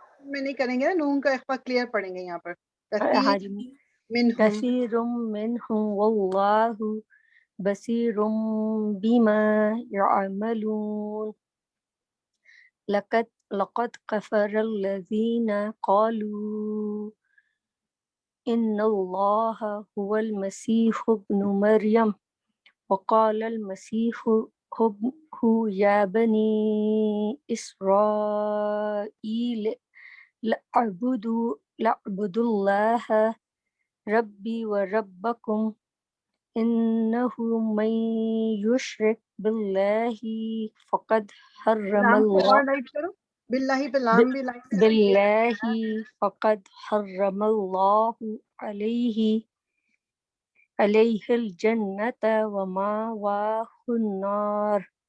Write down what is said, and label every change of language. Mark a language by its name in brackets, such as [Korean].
[Urdu] میں نہیں کریں گے نا، نون کا اخفا کلیئر پڑھیں گے یہاں پر. ہاں جی [Arabic] منہم كثير منهم والله بصير بما يعملون. لقد كفر الذين قالوا إن الله هو المسيح ابن مريم وقال المسيح يا بني إسرائيل لأعبدوا الله ربي وربكم إنه من يشرك بالله فقد حرم [Urdu] لام کو [Arabic] الله [Urdu] اور لائٹ کرو، باللہ پہ لام بھی لائٹ کرو. [Arabic] بالله فقد حرم الله عليه الجنة ومأواه النار